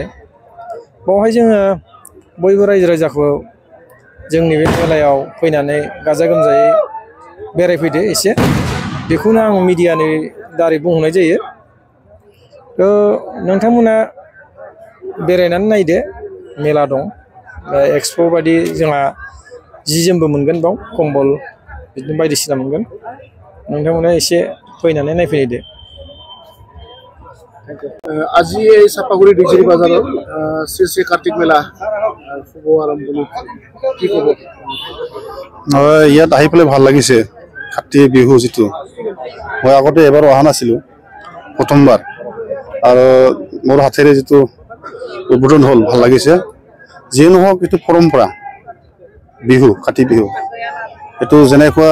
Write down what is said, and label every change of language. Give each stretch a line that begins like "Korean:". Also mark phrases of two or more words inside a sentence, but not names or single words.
Bodo: बावहाय जोङो बयबो रायजो राजाखौ जोंनि बे मेलायाव फैनानै गाजा गोमजायै बेरायफैदो एसे बेखौनो आं मिडियानि दारै बुंहरनाय जायो नोंथांमोना बेरायनानै नायदो मेला दं एक्सपो बायदि जोंहा जि जोमबो मोनगोन बाव कम्बल बिदिनो बायदिसिना मोनगोन नोंथांमोना एसे फैनानै नायफैदो
Assamese: আজি এই চাপাগুৰি ডিজিৰি বাজাৰত শ্ৰী শ্ৰী কাৰ্তিক মেলা শুভ আৰম্ভণি কি ক'ব ইয়াত আহি পেলাই ভাল লাগিছে কাতি বিহু যিটো মই আগতে এবাৰ অহা নাছিলোঁ প্ৰথমবাৰ আৰু মোৰ হাতেৰে যিটো উদ্বোধন হ'ল ভাল লাগিছে যিয়ে নহওক এইটো পৰম্পৰা বিহু কাতি বিহু এইটো যেনেকুৱা